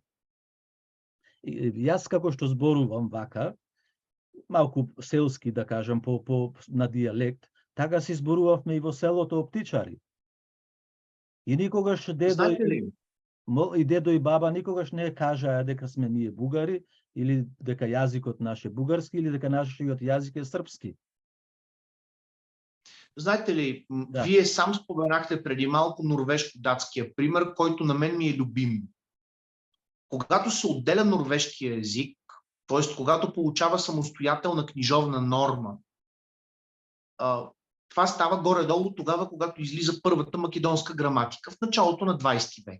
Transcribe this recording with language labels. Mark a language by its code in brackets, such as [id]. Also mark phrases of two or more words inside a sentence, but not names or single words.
[mk] И јас како што зборувам вака, малку селски да кажам на дијалект, така си зборувавме и во селото Оптичари. И никогаш дедо и баба никогаш не кажаа дека сме ние бугари, или дека јазикот наш е бугарски, или дека нашиот јазик е српски. [bg] Знаете ли, вие сам споменахте преди малко норвежко-датския пример, който на мен ми е любим. Когато се отделя норвежкия език, т.е. когато получава самостоятелна книжовна норма, това става горе-долу тогава, когато излиза първата македонска граматика в началото на 20 век.